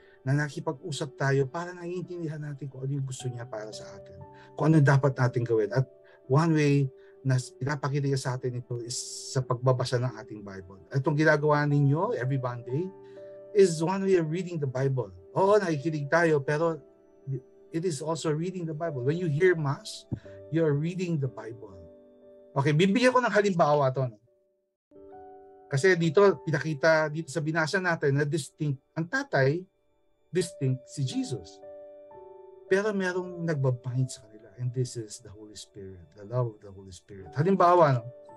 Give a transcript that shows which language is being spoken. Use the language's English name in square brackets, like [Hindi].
[Filipino] Na nakipag-usap tayo para naiintindihan natin kung ano yung gusto niya para sa atin. Kung ano dapat natin gawin. At one way na pinapakita niya sa atin ito is sa pagbabasa ng ating Bible. Itong ginagawa ninyo [English] every Monday is one way of reading the Bible. [Filipino] Oo, nakikinig tayo, pero [English] it is also reading the Bible. When you hear Mass, you're reading the Bible. [Filipino] Okay, bibigyan ko ng halimbawa ito. No? Kasi dito, pinakita dito sa binasa natin na distinct, ang tatay, distinct si Jesus. Pero merong nagbabind sa kanila. [English] And this is the Holy Spirit, the love of the Holy Spirit. [Filipino] Halimbawa, no?